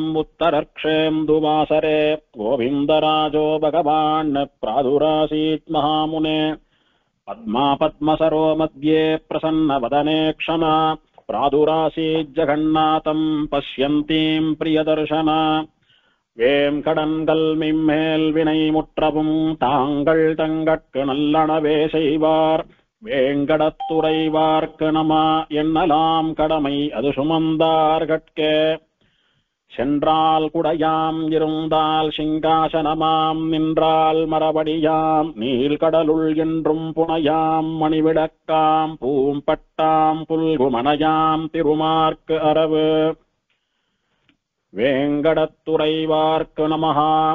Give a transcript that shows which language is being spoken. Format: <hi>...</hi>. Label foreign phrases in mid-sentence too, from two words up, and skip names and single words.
<sa>उत्तरर्क्षेन्दुवासरे गोविन्दराजो भगवान् प्रादुरासीत् महामुने पद्मापद्मसरो मध्ये प्रसन्नवदने क्षमा प्रादुरासीज्जगन्नाथम् पश्यन्तीम् प्रियदर्शन</sa> <ta>வேங்கடன்கள் மிம்மேல் வினை முற்றவும் தாங்கள் தங்கட்கு நல்லனவே செய்வார் வேங்கடத்துறைவார்க்கு நம எண்ணலாம் கடமை அது சுமந்தார்கட்கே சென்றால் குடையாம் இருந்தால் சிங்காசனமாம் நின்றால் மரபடியாம் நீள்கடலுள் என்றும் புனையாம் மணிவிளக்காம் பூம்பட்டாம் புல்குமனையாம் திருமார்க்கு அரவு வேங்கடத்துறைவார்க்கு நமஹா.</ta>